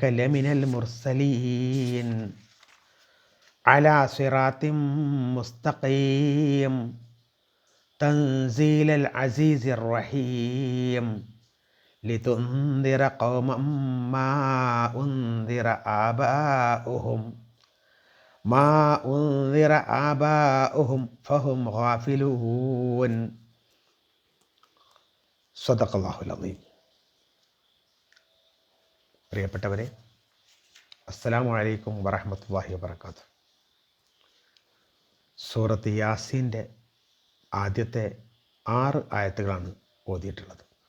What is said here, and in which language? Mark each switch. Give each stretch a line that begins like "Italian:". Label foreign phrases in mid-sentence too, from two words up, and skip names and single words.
Arabic: لمن المرسلين على صراط مستقيم تنزيل العزيز الرحيم لتنذر قوما ما أنذر آباؤهم فهم غافلون. صدق الله العظيم.
Malayalam: പ്രിയപ്പെട്ടവരെ,
Arabic: السلام عليكم ورحمة الله وبركاته.
Malayalam: സൂറത്ത് യാസീൻ്റെ ആദ്യത്തെ 6 ആയത്തുകളാണ് ഓതിയിട്ടുള്ളത്.